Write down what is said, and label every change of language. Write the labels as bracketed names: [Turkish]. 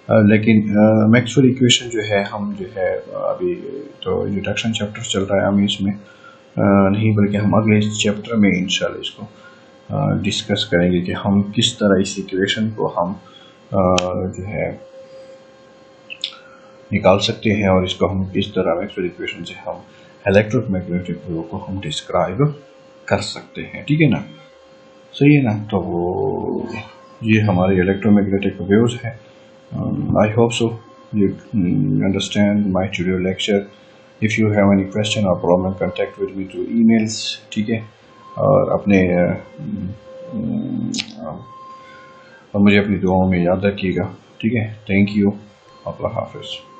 [Hindi] लेकिन Maxwell equation जो है हम जो है अभी तो इंट्रोडक्शन चैप्टर चल रहा है हम इसमें नहीं बल्कि हम अगले चैप्टर में इंशाल्लाह इसको डिस्कस करेंगे कि हम किस तरह इस इक्वेशन को हम जो है निकाल सकते हैं और इसको हम किस तरह मैक्सवेल इक्वेशन से हम इलेक्ट्रोमैग्नेटिक वेव को हम डिस्क्राइब कर सकते हैं. ठीक है ना. सही है ना. तो ये हमारे इलेक्ट्रोमैग्नेटिक वेव्स हैं. [English] I hope so you understand my tutorial lecture. If you have any question or problem, contact with me through emails. [Hindi] ठीक है. और अपने और मुझे अपनी दुआओं में याद रखिएगा. ठीक है. Thank you. अल्लाह हाफिज़.